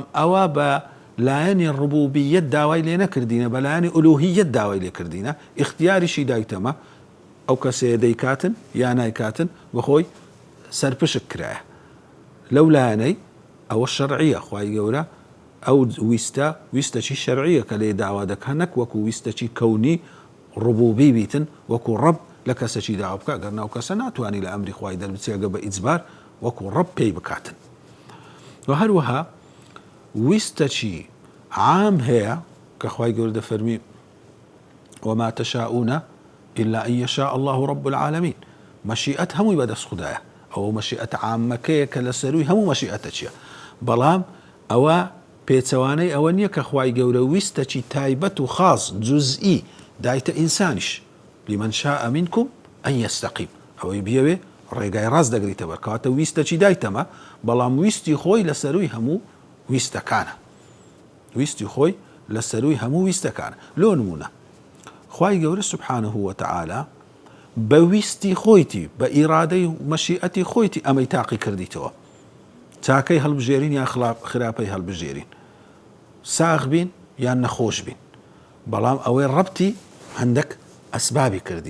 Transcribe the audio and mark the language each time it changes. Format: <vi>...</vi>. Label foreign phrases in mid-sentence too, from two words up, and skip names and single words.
<ckb>ئەوە بە لایەنی ڕبوبیەت داوای لێ نەکردینە بە لایەنی ئولوهیەت داوای لێ کردینە ئیختیاریشی دایتەمە ئەو کەسەیە دەیکاتن یا نایکاتن بەخۆی سەرپشک کرایە لەو لایەنەی ئەوە شەرعیە خوای گەورە ئەو ویستەکی شەرعیە کە لێ داوا دەکەن نەک وەکو ویستەکی کەونی ڕبوبی بیتن وەکو ڕەب لە کەسەکی داوا بکە گەر ناو کەسە ناتوانانی لە ئەمری خوای دەربچێگە بە ئیجبار وەکو ڕەب پێی بکاتن. و هەروەها ویستەکی عام هەیە کە خوای گەورە دەفەرمی</ckb> <ar>وما تشاءون إلا أن يشاء الله رب العالمين</ar> <ckb>مەشیئەت هەمووی بەدەست خوددایە ئەوە مەشیئەت عامەکەیە کە لە سەروی هەموو مەشیئەتە چییە بەڵام ئەوە پێچەوانەی ئەوە نییە کە خوای گەورە ویستەکی تایبەت و خاص جزئی دایتە ئینسانیش</ckb> <ar>لمن شاء منكم أن يستقيم</ar> <ckb>ئەوەی بیەوێ ڕێگای ڕاست دەگریتە بەر کەواتە ویستەکی دایتەمە بەڵام ویستی خۆی لە سەروی هەموو ویستەکانە ویستی خۆی لە سەروی هەموو ویستەکانە. لۆ نمونە خوای گەورە</ckb> <ar>سبحانه وتعالى</ar> <ckb>بە ویستی خۆیتی بە ئیرادەی مەشیئەتی خۆیتی ئەمەی تاقی کردیتەوە چاکەی هەڵبژێرین یا خراپەی هەڵبژێرین ساغ بین یان نەخۆش بین بەڵام ئەوەی ڕەبتی هەندێک ئەسبابی کردیە.</ckb>